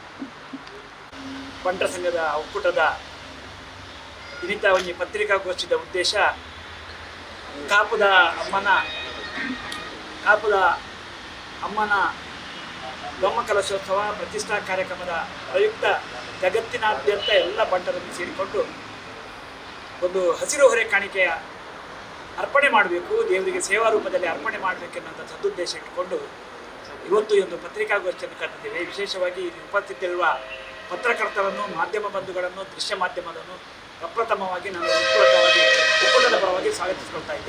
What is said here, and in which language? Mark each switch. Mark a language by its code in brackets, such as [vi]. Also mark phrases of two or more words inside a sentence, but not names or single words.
[kn] ಬಂಟರ ಸಂಘದ ಒಕ್ಕೂಟದ [tcy] ಇನಿತ ಒಂದು ಪತ್ರಿಕಾಗೋಷ್ಠಿದ ಉದ್ದೇಶ ಕಾಪುದ [kn] ಅಮ್ಮನ ಬ್ರಹ್ಮಕಲಶೋತ್ಸವ ಪ್ರತಿಷ್ಠಾ ಕಾರ್ಯಕ್ರಮದ ಪ್ರಯುಕ್ತ ಜಗತ್ತಿನಾದ್ಯಂತ ಎಲ್ಲ ಬಂಟರನ್ನು ಸೇರಿಕೊಂಡು ಒಂದು ಹಸಿರು ಹೊರೆ ಕಾಣಿಕೆಯ ಅರ್ಪಣೆ ಮಾಡಬೇಕು, ದೇವರಿಗೆ ಸೇವಾ ರೂಪದಲ್ಲಿ ಅರ್ಪಣೆ ಮಾಡಬೇಕೆನ್ನುವಂಥ ಸದುದ್ದೇಶ ಇಟ್ಟುಕೊಂಡು ಇವತ್ತು ಈ ಒಂದು ಪತ್ರಿಕಾಗೋಷ್ಠಿಯನ್ನು ಕರೆದಿದ್ದೇವೆ. ವಿಶೇಷವಾಗಿ ಉಪಸ್ಥಿತಿರುವ ಪತ್ರಕರ್ತರನ್ನು, ಮಾಧ್ಯಮ ಬಂಧುಗಳನ್ನು, ದೃಶ್ಯ ಮಾಧ್ಯಮವನ್ನು ಪ್ರಪ್ರಥಮವಾಗಿ ನಾನು ಒಕ್ಕೂಟದ ಪರವಾಗಿ ಸ್ವಾಗತಿಸಿಕೊಳ್ತಾ ಇದ್ದೇನೆ.